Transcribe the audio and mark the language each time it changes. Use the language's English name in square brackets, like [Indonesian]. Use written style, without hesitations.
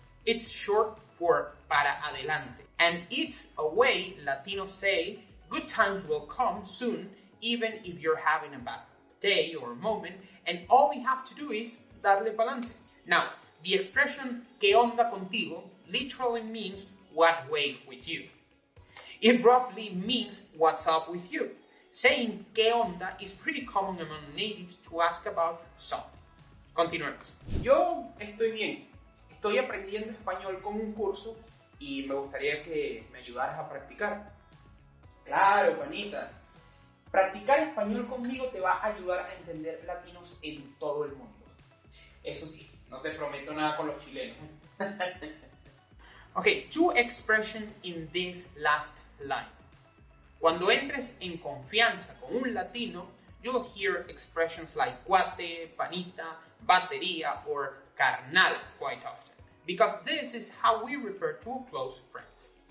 [English] It's short for [Spanish] para adelante. [English] And it's a way Latinos say good times will come soon, even if you're having a bad day or moment, and all you have to do is [Spanish] darle pa'lante. [English] Now, the expression [Spanish] ¿Qué onda contigo? [English] Literally means what wave with you. It roughly means what's up with you. Saying [Spanish] ¿Qué onda? [English] Is pretty common among natives to ask about something. [Spanish] Continuemos. Yo estoy bien. Estoy aprendiendo español con un curso y me gustaría que me ayudaras a practicar. Claro, Panita. Practicar español conmigo te va a ayudar a entender latinos en todo el mundo. Eso sí, no te prometo nada con los chilenos. [English] Okay, two expressions in this last line. [Spanish] Cuando entres en confianza con un latino, [English] you'll hear expressions like cuate, panita, batería, or carnal quite often, because this is how we refer to close friends.